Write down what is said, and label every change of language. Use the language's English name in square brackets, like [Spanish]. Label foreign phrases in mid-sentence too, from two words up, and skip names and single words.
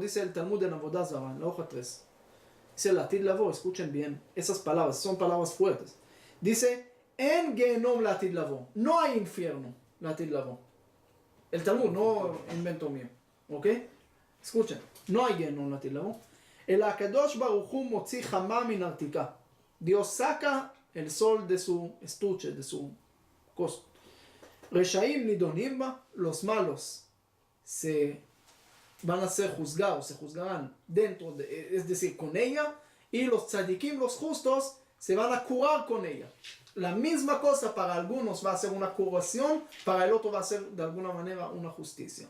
[Spanish] Dice el Talmud en Avodah Zarah, en la hoja 3. Dice [Hebrew] לעתיד לבוא, [Spanish] escuchen bien, esas palabras, son palabras fuertes. [Hebrew] Dice, אין גיהנם לעתיד לבוא. [Spanish] No hay infierno, [Hebrew] לעתיד לבוא. [Spanish] El Talmud, no invento mío. ¿Ok? Escuchen, no hay [Hebrew] גיהנם לעתיד לבוא. אל הקדוש ברוך הוא מוציא חמה מן נרתיקה. [Spanish] Dios saca el sol de su estuche, de su costo. [Hebrew] רשעים נידונים בה, [Spanish] los malos se van a ser juzgados, se juzgarán dentro de, es decir, con ella, y los tzadikim, los justos, se van a curar con ella. la misma cosa para algunos va a ser una curación, para el otro va a ser de alguna manera una justicia.